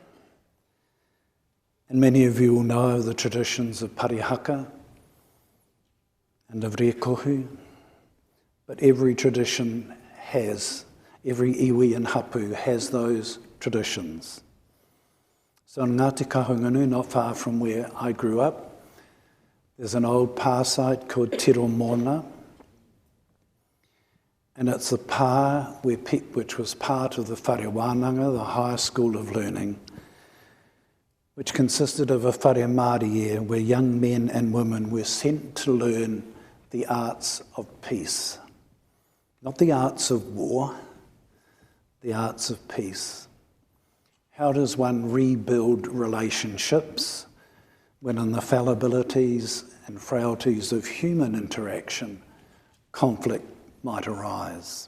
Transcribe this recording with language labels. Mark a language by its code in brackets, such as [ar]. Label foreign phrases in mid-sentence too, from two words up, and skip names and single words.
[en] And many of you will know the traditions of parihaka and of rekohu, but every tradition has, every iwi and hapu has those traditions. So in Ngāti Kahungunu, not far from where I grew up, there's an old pā site called Tiro Moana, and it's a pā which was part of the [mi] whare wānanga, [en] the higher school of learning, which consisted of a [mi] whare Māori [en] where young men and women were sent to learn the arts of peace. Not the arts of war, the arts of peace. How does one rebuild relationships when in the fallibilities and frailties of human interaction, conflict might arise?